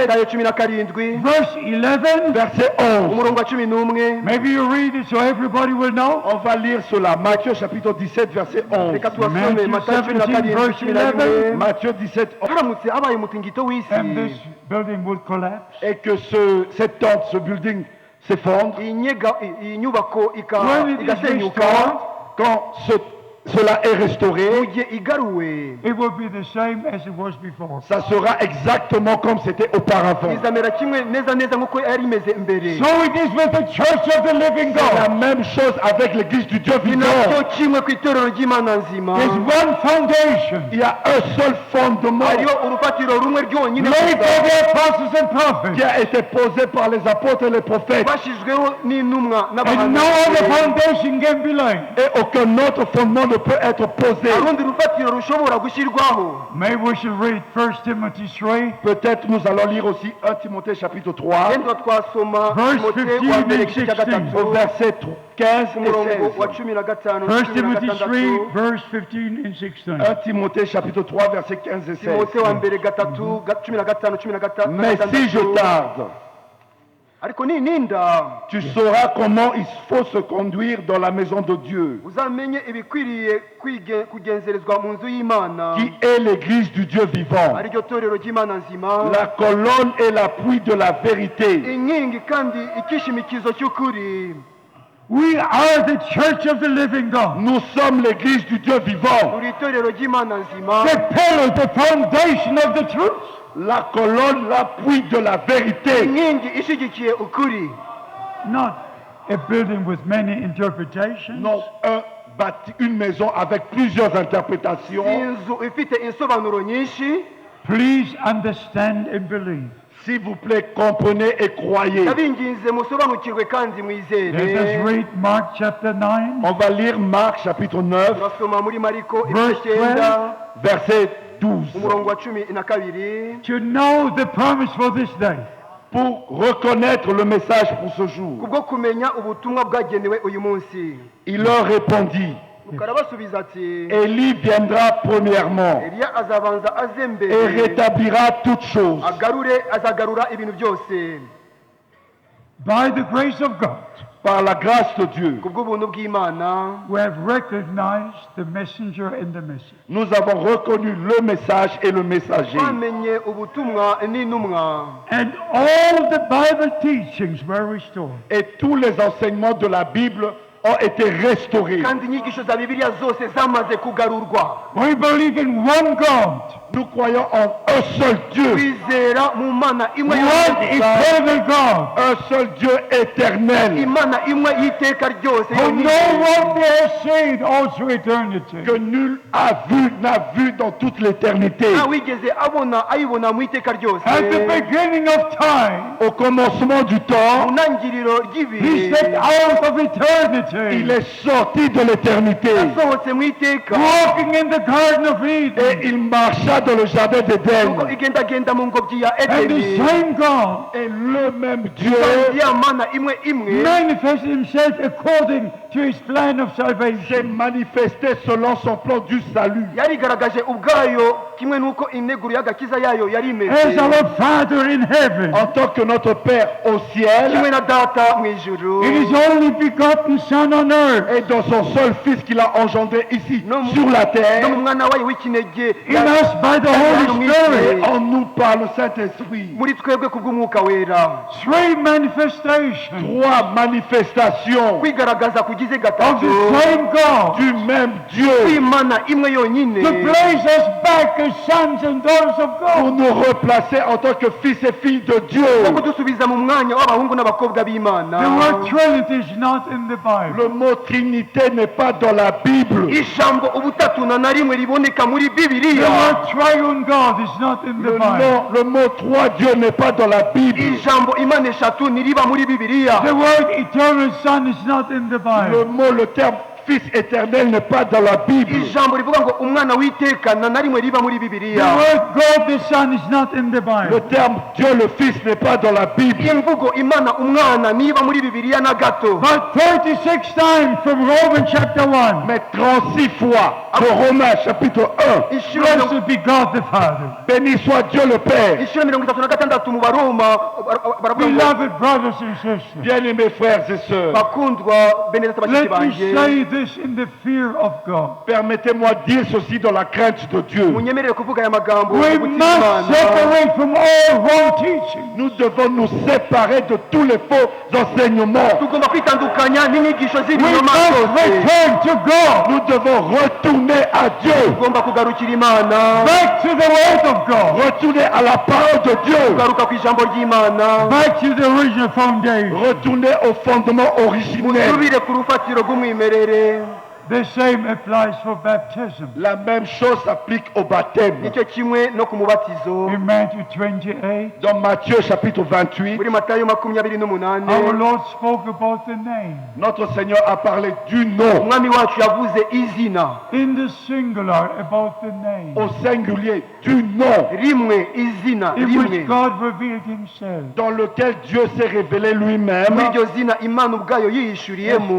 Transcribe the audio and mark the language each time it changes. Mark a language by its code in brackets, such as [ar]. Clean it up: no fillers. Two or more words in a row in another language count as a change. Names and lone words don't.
[rw] matayo 17 [en] verse 11. [fr] verset 11. [rw] umurongo wa 11. [en] Maybe you read it so everybody will know. [fr] On va lire cela. Matthieu chapitre 17, verset 11. [rw] reka tubasome [en] Matthew [rw] matayo [en] 17, verse 17 [fr] Matthieu 17, 11. [rw] haramutse habaye umutingito [en] And [rw] w'isi [en] this building would collapse. [fr] Et que cette tente, ce building s'effondre. [rw] iyi nyubako [en] When it is [rw] igasenyuka. [en] restored, [fr] Quand cela est restauré, [rw] mu gihe igaruwe [en] it will be the same as it was before. [fr] ça sera exactement comme c'était auparavant. [rw] izamera kimwe neza neza nk'uko yari imeze mbere. [en] So it is with the church of the living [fr] C'est la [en] God. [fr] même chose avec l'église du Dieu [rw] ni [fr] vivant. [rw] nacyo kimwe ku itorero ry'imana nzima. [en] There's one foundation [fr] Il y a un seul fondement [rw] hariho urufatiro rumwe ryonyine [en] laid by [rw] gusa [en] the apostles and prophets, [fr] qui a été posé par les apôtres et les prophètes. [rw] rwashyizweho n'intumwa [en] and no other [rw] n'abahanuzi. [en] foundation can be laid. [fr] Et aucun autre fondement ne peut être posé. [rw] nta rundi rufatiro rushobora gushyirwaho. [en] Maybe we should read 1 Timothy 3, [fr] Peut-être nous allons lire aussi 1 Timothée chapitre 3, [rw] yenda twasoma [en] Verse [rw] timote [en] 15 [rw] wa mbere [en] and [rw] igice cya [en] 16. [rw] gatatu [fr] au verset 15 et [rw] umurongo wa [fr] 16. [rw] 15 1 cumi na [en] Timothy 3, [rw] gatandatu. [en] verse 15 and 16. [fr] 1 Timothée chapitre 3, verset 15 et 16. [rw] timote wa mbere gatatu 15 cumi na [fr] Mais si je tarde, [rw] ariko nininda [fr] tu sauras comment il faut se conduire dans la maison de Dieu, [rw] uzamenye ibikwiriye kugenzerezwa mu nzu y'imana [fr] qui est l'église du Dieu vivant, [rw] ari ryo torero ry'imana nzima, [fr] la colonne et l'appui de la vérité. [rw] inkingi kandi ikishimikizo cy'ukuri. [en] We are the church of the living God. [fr] Nous sommes l'église du Dieu vivant, [rw] turi itorero ry'imana nzima, [en] The pillar, the foundation of the truth. [fr] la colonne, l'appui de la vérité. [rw] inkingi ishyigikiye ukuri. [en] Not a building with many interpretations. [fr] Non, une maison avec plusieurs [rw] si [fr] interprétations. [rw] inzu ifite insobanuro nyinshi. [en] Please understand and believe. [fr] S'il vous plaît, comprenez et croyez. [rw] ndabinginze musobanukirwe kandi [en] Let us [rw] mwizere. [en] read Mark chapter 9, [fr] On va lire Marc chapitre 9, [rw] turasoma muri mariko [en] Verse [rw] ibice 9 [fr] verset 12. [rw] umurongo wa 12 [en] to know the promise for this day. [fr] Pour reconnaître le message pour ce jour, [rw] kubwo kumenya ubutumwa bwagenewe uyu munsi. [fr] il leur répondit, [rw] karabasubiza ati [fr] Élie viendra premièrement [rw] eliya azabanza aze [fr] et [rw] mbere [fr] rétablira toutes choses. [rw] azagarura ibintu byose. [en] By the grace of God, [fr] Par la grâce de Dieu, [rw] kubw'ubuntu bw'imana [en] we have recognized the messenger and the message. [fr] nous avons reconnu le message et le messager. [rw] twamenye ubutumwa n'intumwa, [en] And all the Bible teachings were restored. [fr] Et tous les enseignements de la Bible ont été restaurés. [rw] kandi inyigisho za bibiliya zose zamaze kugarurwa. [en] We believe in one God, [fr] Nous croyons en un seul Dieu. [rw] twizera mu mana imwe [en] one [rw] y'umugisha, [en] eternal God, [fr] Un seul Dieu éternel. [rw] imana imwe y'iteka ryose [en] who [rw] yonyine, [en] no one has seen all through eternity. [fr] Que nul n'a vu dans toute l'éternité. [rw] ntawigeze ayibona mu iteka ryose. [en] At the beginning of time, [fr] Au commencement du [rw] mu [fr] temps, [rw] ntangiriro [en] he [rw] ry'ibihe [en] stepped out of [fr] il [en] eternity, [fr] est sorti de l'éternité. [rw] yasohotse mu iteka, [en] walking in the Garden of [fr] Et [en] Eden. [fr] il marcha dans le jardin [rw] nuko [fr] d'Éden. [rw] igendagenda mu ngobyi ya [en] And the [rw] edeni, [en] same God [fr] Et le même Dieu [rw] kandi ya mana imwe imwe [en] manifested himself according to his plan of [fr] s'est [en] salvation. [fr] manifesté selon son plan du salut. [rw] yarigaragaje ubwayo kimwe n'uko integuro y'agakiza yayo yari [en] As [rw] imeze, [en] our Father in heaven, [fr] En tant que notre Père au [rw] kimwe [fr] ciel [rw] na data mu ijuru, [en] in his only begotten Son on earth, [fr] et dans son seul Fils qu'il a engendré ici [rw] No mu- [fr] sur la [rw] no mu [fr] terre. [rw] mwana wayo w'ikinege [en] in us by the Holy [fr] Et [en] Spirit. [fr] en nous par le Saint-Esprit. [rw] muri twebwe kubw'umwuka wera, [en] Three manifestations [fr] Trois manifestations [rw] kwigaragaza kugize [en] of [rw] gatatu [en] the same God [fr] du même Dieu [rw] kw'imana imwe yonyine, [en] to place us back as sons and daughters of [fr] pour [en] God. [fr] nous replacer en tant que fils et filles de Dieu. [rw] no kudusubiza mu mwanya w'abahungu n'abakobwa b'imana. [en] The word Trinity is not in the Bible. [fr] Le mot Trinité n'est pas dans la Bible. [rw] ijambo ubutatu na rimwe riboneka muri [en] The [rw] bibiliya, [en] word Triune God is not in the Bible. [fr] Le mot trois dieux n'est pas dans la Bible. [rw] ijambo imana eshatu ntiriba muri bibiliya, [en] The word Eternal Son is not in the [fr] Le [en] Bible. [fr] mot, le terme Fils éternel n'est pas dans la Bible. [rw] ijambo rivuga ngo umwana w'iteka na rimwe riba muri [en] The [rw] bibiliya, [en] word God the Son is not in the [fr] Le [en] Bible. [fr] terme Dieu le Fils n'est pas dans la Bible. [rw] imvugo imana umwana niba muri bibiliya na gato, [en] But 36 times from Romans chapter 1. [fr] Mais 36 fois de Romains chapitre 1. [rw] inshuro [en] Blessed be God the Father. [fr] Béni soit Dieu le Père. [rw] 36 mu baroma baravuga ngo, [en] Beloved brothers and sisters, [fr] Bien-aimés frères et sœurs, [rw] bakundwa bene data bashiki [en] let me [rw] banjye, [en] say this in the fear of God. [fr] permettez-moi de dire ceci dans la crainte de Dieu. [rw] munyemerere kuvuga aya magambo [en] We [rw] mu mutima [en] must [rw] w'Imana. [en] separate from all wrong teaching. [fr] Nous devons nous séparer de tous les faux enseignements. [rw] tugomba kwitandukanya n'inyigisho [en] We [rw] z'ibinyoma [en] must [rw] zose, [en] return to God, [fr] Nous devons retourner à Dieu. [rw] tugomba kugarukira imana, [en] back to the Word of God, [fr] Retourner à la parole de Dieu. [rw] kugaruka ku ijambo ry'imana, [en] back to the original foundation. [fr] Retourner au fondement originel. [rw] musubire ku rufatiro rw'umwimerere. [en] The same applies for baptism. [fr] La même chose s'applique au baptême. [rw] nicyo kimwe no ku mubatizo. [en] In Matthew 28, [fr] Dans Matthieu chapitre 28, [rw] muri matayo 28, [en] our Lord spoke about the name. [fr] notre Seigneur a parlé du nom, [rw] umwami wacu yavuze izina [en] In the singular, about the name. [fr] au singulier du nom, [rw] rimwe, izina [en] In [rw] rimwe, [en] which God revealed himself. [fr] dans lequel Dieu s'est révélé lui-même [rw] muri iryo zina imana ubwayo yihishuriyemo,